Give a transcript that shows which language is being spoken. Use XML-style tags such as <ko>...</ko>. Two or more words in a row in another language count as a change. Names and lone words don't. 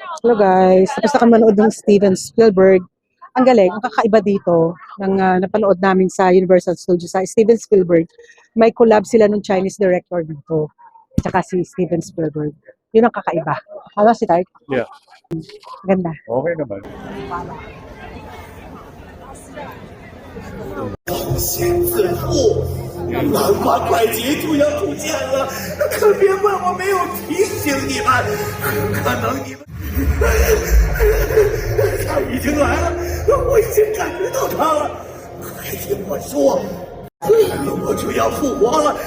<tl>Hello guys, tapos na kami manood ng Steven Spielberg. Ang galing, ang kakaiba dito ng napanood namin sa Universal Studios sa Steven Spielberg. May collab sila ng</tl> <en>Chinese director</en> <tl>dito, tsaka si Steven Spielberg. Yun ang kakaiba. Ano si Tart? Yeah. Ganda. Okay naman.</tl> <zh>先自负，南瓜怪杰就要出现了，可别怪我没有提醒你们，可能你们他已经来了，我已经感觉到他了，快听我说，我就要复活了。</zh>